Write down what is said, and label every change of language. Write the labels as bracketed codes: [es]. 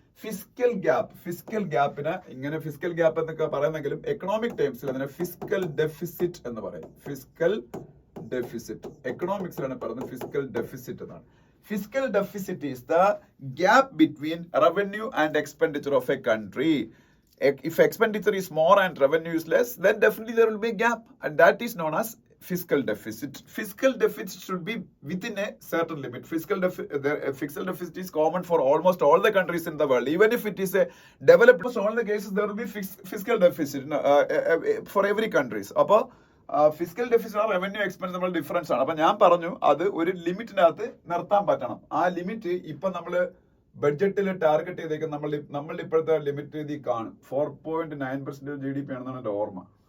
[ml] Fiscal ഗ്യാപ്പിന് ഇങ്ങനെ fiscal gap എന്നൊക്കെ പറയുന്നെങ്കിലും economic ടേംസിൽ അതിനെ ഫിസ്ക്കൽ ഡെഫിസിറ്റ് എന്ന് പറയും. ഫിസ്ക്കൽ ഡെഫിസിറ്റ് എക്കണോമിക്സിലാണ് പറയുന്നത് ഫിസ്ക്കൽ ഡെഫിസിറ്റ് എന്നാണ്. [en] Fiscal deficit is the gap between revenue and expenditure of a country. If expenditure is more and revenue is less, then definitely there will be a gap, and that is known as fiscal deficit. Fiscal deficit should be within a certain limit. Fiscal deficit is common for almost all the countries in the world. Even if it is a developed, almost all the cases there will be fiscal deficit for every countries. [ml] അപ്പോൾ fiscal deficit revenue expense നമ്മൾ difference ആണ്. അപ്പൊ ഞാൻ പറഞ്ഞു അത് ഒരു ലിമിറ്റിനകത്ത് നിർത്താൻ പറ്റണം. ആ ലിമിറ്റ് ഇപ്പൊ നമ്മള് ബഡ്ജറ്റിൽ ടാർഗറ്റ് ചെയ്തേക്കും. നമ്മളുടെ ഇപ്പോഴത്തെ ലിമിറ്റ് ഇതിൽ കാണും 4.9% GDP ആണെന്നാണ് എന്റെ ഓർമ്മ.